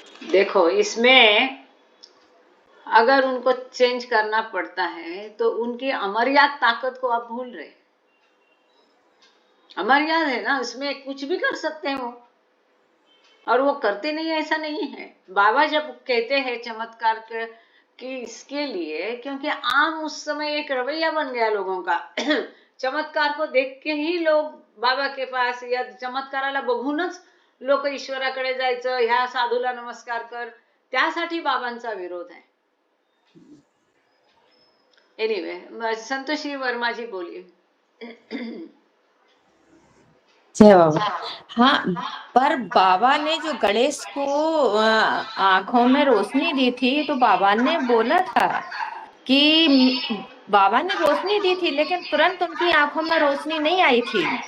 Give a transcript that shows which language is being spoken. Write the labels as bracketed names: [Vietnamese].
[Hindi] देखो, इसमें अगर उनको चेंज करना पड़ता है तो उनकी अमर्याद ताकत को आप भूल रहे. अमर्याद है ना, इसमें कुछ भी कर सकते हैं वो, और वो करते नहीं, ऐसा नहीं है. बाबा जब कहते हैं चमत्कार कि इसके लिए, क्योंकि आम उस समय एक रवैया बन गया लोगों का. चमत्कार को देख के ही लोग बाबा के पास, या [Marathi] चमत्काराला बघूनच लोक ईश्वराकडे जायचं, ह्या साधूला नमस्कार कर, त्यासाठी बाबांचा विरोध आहे. [Hindi] एनिवे, संतोषी वर्मा जी बोलिए. जय बाबा. हाँ, पर बाबा ने जो गणेश को आंखों में रोशनी दी थी, तो बाबा ने बोला था कि बाबा ने रोशनी दी थी, लेकिन तुरंत उनकी आंखों में रोशनी नहीं आई थी.